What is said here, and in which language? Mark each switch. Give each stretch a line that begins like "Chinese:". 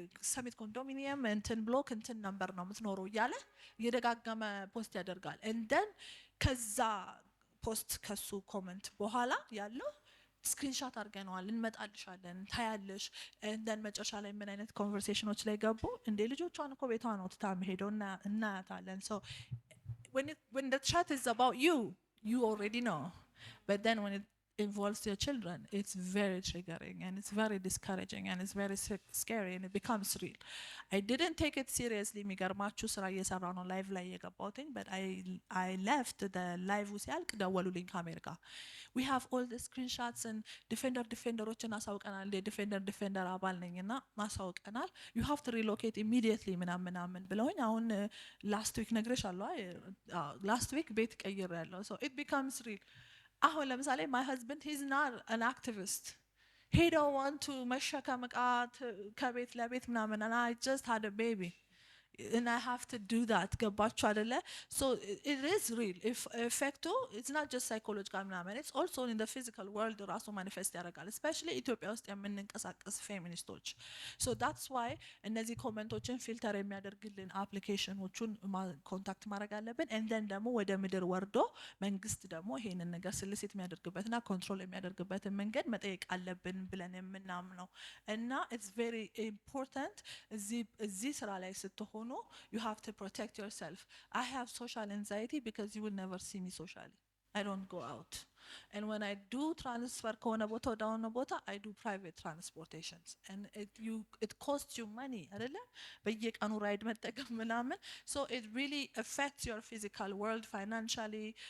Amharic: ሰሚት ኮንዶሚኒየም እንትን ብሎክ እንትን ነምበር ነው የምትኖረው እያለ እየደጋገመ ፖስት ያደርጋል። እንደን ከዛ ፖስት ከሱ ኮመንት በኋላ ያለው ስክሪንሻት አድርገነዋል እንመጣልሻለን ታያለሽ። እንደን መጨረሻ ላይ ምን አይነት ኮንቨርሴሽኖች ላይ ገቡ እንደ ልጆቿን እኮ ቤቷ ነው ትታ ሄደው እናያታለን። so
English: when the chat is about you already know, but then when it involves your children it's very triggering and it's very discouraging and it's very scary and it becomes real. I didn't take it seriously
Amharic: የሚገርማችሁ ስራ እየሰራሁ ነው ላይቭ ላይ የገባሁትኝ
English: but I left the live
Amharic: ሲያልቅ ደወሉልኝ ከአሜሪካ
English: we have all the screenshots and
Amharic: ዲፌንደሮችን አሳውቀናል እንደ ዲፌንደር አባል ነኝና ማሳውቀናል
English: you have to relocate immediately
Amharic: ምናምን ብለውኝ አሁን last week ነግሬሻለሁ last week ቤት ቀይሬያለሁ
English: so it becomes real. አሁን ለምሳሌ my husband he's not an activist, he don't want to
Amharic: መሸከም ዕቃ ከቤት ለቤት ምናምን
English: and I just had a baby and I have to do that
Amharic: ገባችሁ አይደለ?
English: so it is real if effect it's not just psychological
Amharic: ምናምን
English: it's also in the physical world
Amharic: ራሱ manifest ያደርጋል especially ኢትዮጵያ ውስጥ የምንንቀሳቀስ ፌሚኒስቶች
English: so that's why
Amharic: እነዚህ ኮሜንቶችን ፊልተር የሚያደርግልን አፕሊኬሽኖቹን ኮንታክት ማድረግ አለብን and then ደግሞ ወደ ምድር ወርዶ መንግስት ደግሞ ይሄንን ነገር ስልሴት የሚያደርግበትና ኮንትሮል የሚያደርግበትን መንገድ መጠየቅ አለብን ብለን የምናምነው እና
English: it's very important
Amharic: እዚህ ስራ ላይ ስትሆኑ
English: you have to protect yourself. I have social anxiety because you will never see me socially. I don't go out. And when I do transfer
Amharic: ከሆነ ቦታ ወደ ሆነ ቦታ
English: I do private transportations and it costs you money
Amharic: አይደለ በየቀኑ ራይድ መጠቀም ምናምን
English: so it really affects your physical world financially